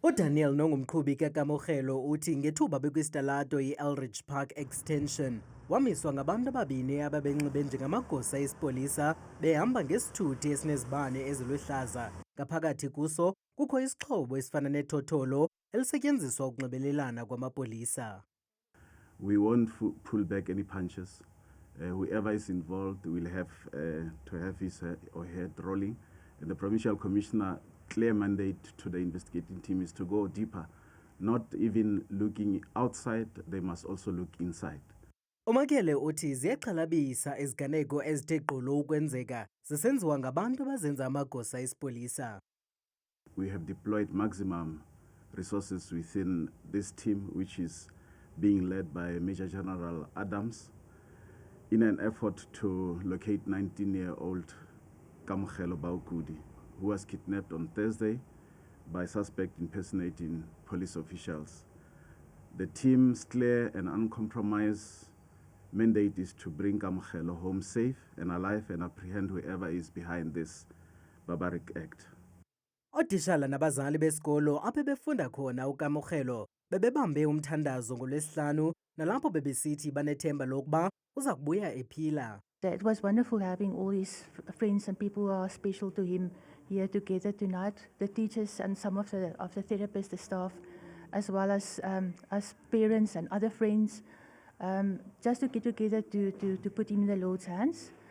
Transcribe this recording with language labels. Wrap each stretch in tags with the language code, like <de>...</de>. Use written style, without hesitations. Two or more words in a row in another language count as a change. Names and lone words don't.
<xh>uDaniel nongumqhubi kaKamokhelo uthi ngethuba bekwisitalato i-Elridge Park Extension wamiswa ngabantu ababini ababenxibe njengamagosa esipolisa behamba ngesithuthi esinezibane eziluhlaza. Ngaphakathi kuso kukho isixhobo esifana nethotholo elisetyenziswa ukunxibelelana kwamapolisa.</xh> <en>We won't pull back any punches. Whoever is involved will have to have his or her rolling. And the Provincial Commissioner clear mandate to the investigating team is to go deeper, not even looking outside, they must also look inside.</en> <xh>Umakele uthi ziyaxhalabisa iziganeko ezithe gqolo ukwenzeka zisenziwa ngabantu abazenza amagosa esipolisa.</xh> <en>We have deployed maximum resources within this team, which is being led by Major General Adams, in an effort to locate 19-year-old Kamokhelo Baukudi, who was kidnapped on Thursday by suspect impersonating police officials. The team's clear and uncompromised mandate is to bring Kamokhelo home safe and alive and apprehend whoever is behind this barbaric act.</en> <xh>Otishala nabazali besikolo apho befunda khona uKamokhelo bebebambe umthandazo ngoLwesihlanu nalapho bebesithi banethemba lokuba uza kubuya ephila.</xh> <en>It was wonderful having all his friends and people who are special to him here together tonight. The teachers and some of the therapists, the staff, as well as parents and other friends, just to get together to put him in the Lord's hands.</en>